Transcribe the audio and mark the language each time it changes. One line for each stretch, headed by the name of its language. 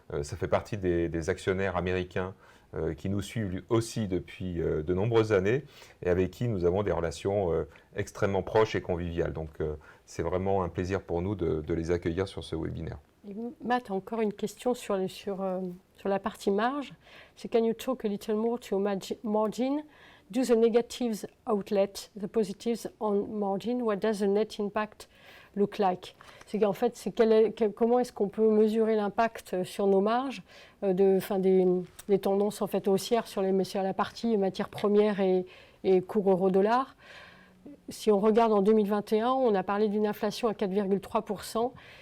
French: Ça fait partie des actionnaires américains qui nous suivent aussi depuis de nombreuses années et avec qui nous avons des relations extrêmement proches et conviviales. Donc c'est vraiment un plaisir pour nous de les accueillir sur ce webinaire. Et Matt a encore une question sur la partie marge.
English: C'est can you talk a little more to margin? Do the negatives outlet the positives on margin? What does the net impact look like?
French: C'est qu'en fait, comment est-ce qu'on peut mesurer l'impact sur nos marges des tendances en fait haussières sur la partie matières premières et cours euro-dollar. Si on regarde en 2021, on a parlé d'une inflation à 4,3%.